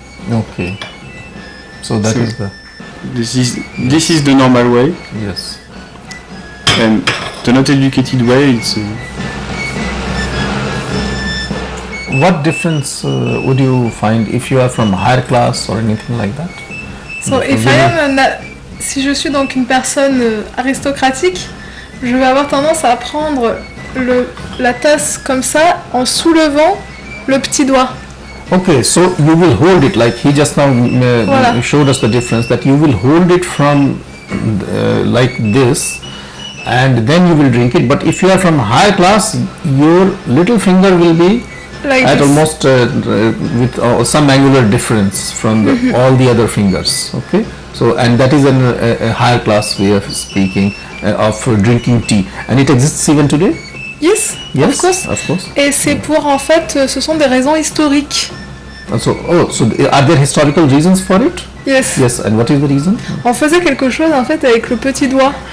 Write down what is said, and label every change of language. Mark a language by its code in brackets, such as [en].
[en] Okay. So that is the. This is the normal way. Yes. And the not educated way, it's. What difference would you find if you are from higher class or anything like that? So if I am [fr] si je suis donc une personne aristocratique, je vais avoir tendance à prendre la tasse comme ça en soulevant le petit doigt. [en] Okay, so you will hold it like he just now showed us the difference, that you will hold it from like this and then you will drink it. But if you are from higher class, your little finger will be like at this. Almost with some angular difference from all the other fingers. Okay, so and that is a higher class way of speaking of drinking tea, and it exists even today. Yes, of course. [fr] Et c'est pour en fait, ce sont des raisons historiques. [en] So are there historical reasons for it? Yes. Yes, and what is the reason? [fr] On faisait quelque chose en fait avec le petit doigt.